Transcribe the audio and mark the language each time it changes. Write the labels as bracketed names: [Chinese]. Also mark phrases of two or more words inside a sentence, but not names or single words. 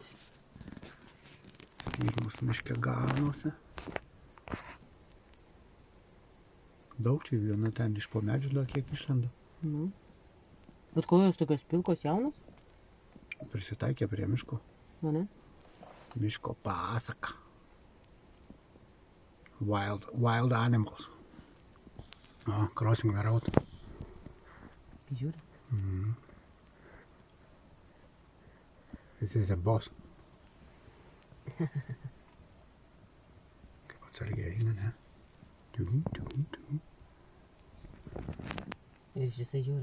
[Lithuanian] Stirnos miške ganosi. Daug čia viena ten iš po medžių dar kiek išlenda. Bet kojos tokios pilkos jaunos? Prisitaikė prie miško. Ne? Miško pasaka. [English] Wild animals. O, crossing the road. [Lithuanian] Žiūri. [English] This is a boss. [Lithuanian] Kaip atsargiai eina, ne? Ir jisai žiūri.